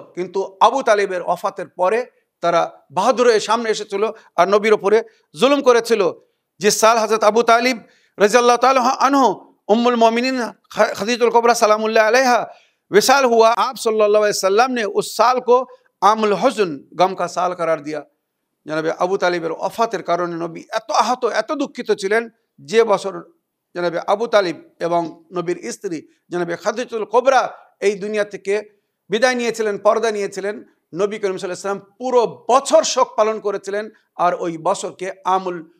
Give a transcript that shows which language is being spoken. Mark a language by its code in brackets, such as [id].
[bn] কিন্তু আবু তালিবের ওফাতের পরে তারা বাহাদুর হয়ে সামনে এসেছিল আর নবীর উপরে জুলুম করেছিল। [hi] जिस साल हज़रत अबू तालिब रज़ियल्लाहु ताला अन्हु उम्मुल मोमिनीन खदीजतुल कुबरा सलामुल्लाह अलैहा विसाल हुआ, आप सल्लल्लाहु अलैहि वसल्लम ने उस साल को आमुल हुज़्न, गम का साल करार दिया। [bn] জানাবে আবু তালিবের ওফাতের কারণে নবী এত আহত, এত দুঃখিত ছিলেন, যে বছর জানাবে আবু তালিব এবং নবীর স্ত্রী জানাবে খাদিজাতুল কুবরা এই দুনিয়া থেকে বিদায় নিয়েছিলেন, পর্দা নিয়েছিলেন, নবী করিম সাল্লাল্লাহু আলাইহি ওয়াসাল্লাম পুরো বছর শোক পালন করেছিলেন, আর ওই বছরকে আমুল